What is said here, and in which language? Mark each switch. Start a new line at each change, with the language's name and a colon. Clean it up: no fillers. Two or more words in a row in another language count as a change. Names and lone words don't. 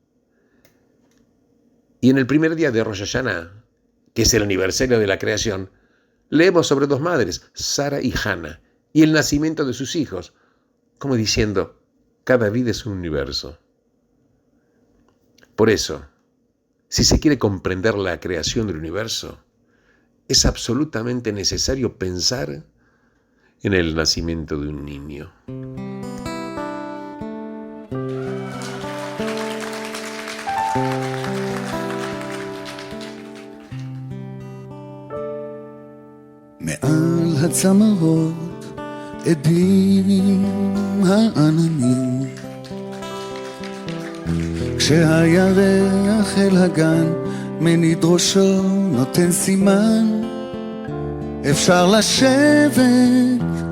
Spanish: Y en el primer día de Rosh Hashanah, que es el aniversario de la creación, leemos sobre dos madres, Sara y Hannah, y el nacimiento de sus hijos, como diciendo: cada vida es un universo. Por eso, si se quiere comprender la creación del universo, es absolutamente necesario pensar en el nacimiento de un niño.
Hebrew: מעל הצמרות עדים העננים, כשהירח אל הגן מניד ראשו נותן סימן, אפשר לשבת